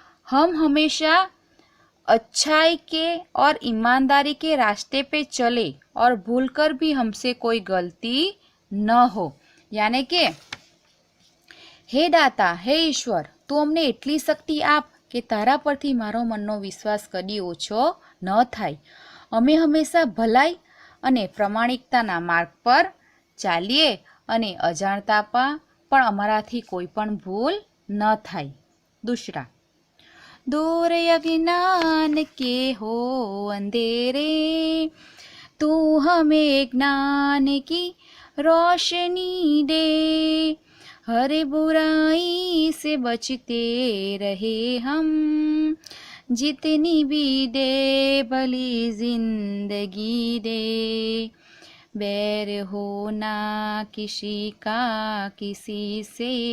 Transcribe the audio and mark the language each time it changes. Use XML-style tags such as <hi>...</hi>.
<hi>हम हमेशा अच्छाई के और ईमानदारी के रास्ते पे चले और भूलकर भी हमसे कोई गलती न हो। यानी कि हे दाता, हे ईश्वर,</hi> <gu>तू अमने एटली शक्ति आप કે તારા પરથી મારો મનનો વિશ્વાસ કદી ઓછો ન થાય। અમે હંમેશા ભલાઈ અને પ્રમાણિકતાના માર્ગ પર ચાલીએ અને અજાણતા પણ અમારાથી કોઈ પણ ભૂલ ન થાય।</gu> <hi>दूसरा, दूर अज्ञान के हो अंधेरे, तू हमें ज्ञान की रोशनी दे, हर बुराई से बचते रहे हम, जितनी भी दे भली जिंदगी दे, बैर होना किसी का किसी से,</hi>